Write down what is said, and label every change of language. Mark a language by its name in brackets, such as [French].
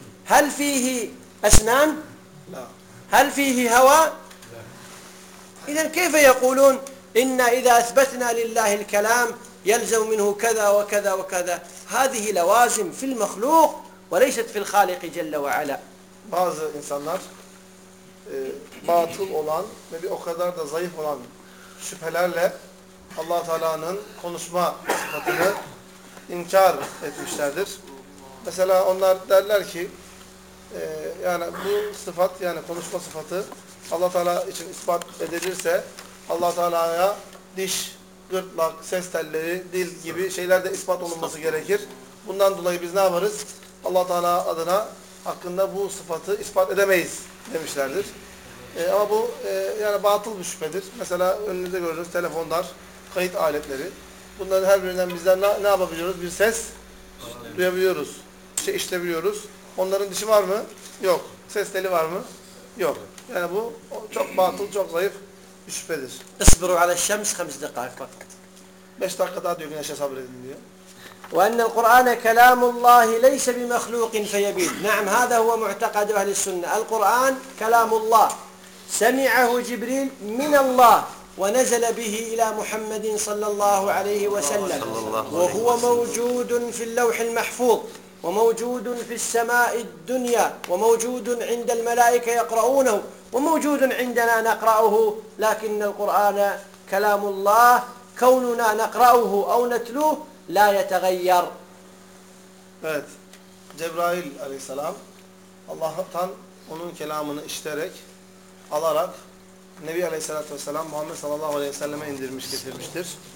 [Arabic] هل فيه أسنان؟ لا. هل فيه هواء؟ لا. إذن كيف يقولون إن إذا أثبتنا لله الكلام يلزم منه كذا وكذا وكذا؟ هذه لوازم في المخلوق وليست في الخالق جل وعلا. بعض [Turkish] insanlar باطل olan ve bir o kadar da zayıf olan şüphelerle Allah Teala'nın konuşma sıfatını inkar etmişlerdir. Mesela onlar derler ki yani bu sıfat, yani konuşma sıfatı Allah Teala için ispat edilirse Allah Teala'ya diş, gırtlak, ses telleri, dil gibi şeyler de ispat olunması gerekir. Bundan dolayı biz ne yaparız? Allah Teala adına hakkında bu sıfatı ispat edemeyiz demişlerdir. Ama bu yani batıl bir şüphedir. Mesela önünüzde gördüğünüz telefonlar, kayıt aletleri. Bunların her birinden bizden ne yapabiliyoruz? Bir ses duyabiliyoruz. İşleyebiliyoruz. Onların dişi var mı? Yok. Ses teli var mı? Yok. Yani bu çok batıl, çok zayıf bir şüphedir. [Arabic] اصبروا على الشمس 5 دقائق فقط. [Turkish] 5 dakika daha diyor güneşe sabredin diyor. [Arabic] وأن القرآن كلام الله ليس بمخلوق فيبيد. نعم هذا هو معتقد أهل السنة. القرآن كلام الله. سمعه جبريل من الله. ونزل به إلى محمد صلى الله عليه وسلم. وهو موجود في اللوح المحفوظ. وموجود في السماء الدنيا، وموجود عند الملائكة يقرؤونه، وموجود عندنا نقرأه، لكن القرآن كلام الله، كوننا نقرأه أو نتلوه لا يتغير. [Turkish] Evet, Cebrail aleyhisselam Allah'tan onun kelamını işiterek, alarak Nebi aleyhisselatü vesselam Muhammed sallallahu aleyhi ve selleme indirmiş, getirmiştir.